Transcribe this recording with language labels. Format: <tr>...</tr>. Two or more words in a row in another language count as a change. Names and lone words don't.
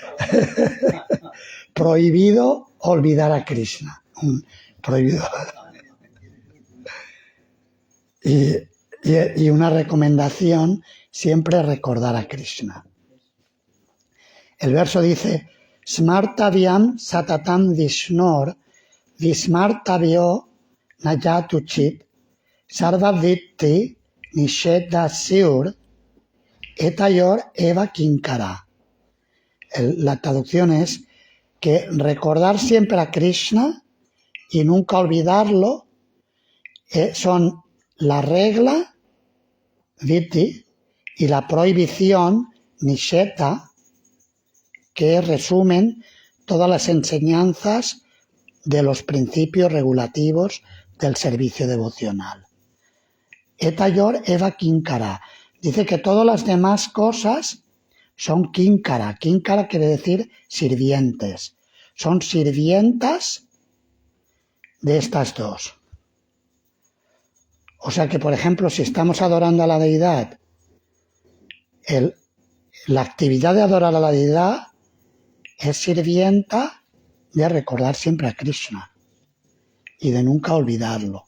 <es>Prohibido olvidar a Krishna. Prohibido. Y una recomendación, siempre recordar a Krishna. El verso dice,</es> <sa>स्मर्तव्यम् सततम् विष्णोर् विस्मर्तव्यो नयतुचित् सर्ववित्ति निषेधासुर् एतयोर् एव किंकरा.</sa> <es>La traducción es que recordar siempre a Krishna y nunca olvidarlo son la regla, vitti, y la prohibición, nisheta, que resumen todas las enseñanzas de los principios regulativos del servicio devocional.</es> <sa>एतयोर् एव किंकरा.</sa> <es>Dice que todas las demás cosas son kinkara. Kinkara quiere decir sirvientes. Son sirvientas de estas dos. O sea que, por ejemplo, si estamos adorando a la deidad, la actividad de adorar a la deidad es sirvienta de recordar siempre a Krishna y de nunca olvidarlo.</es>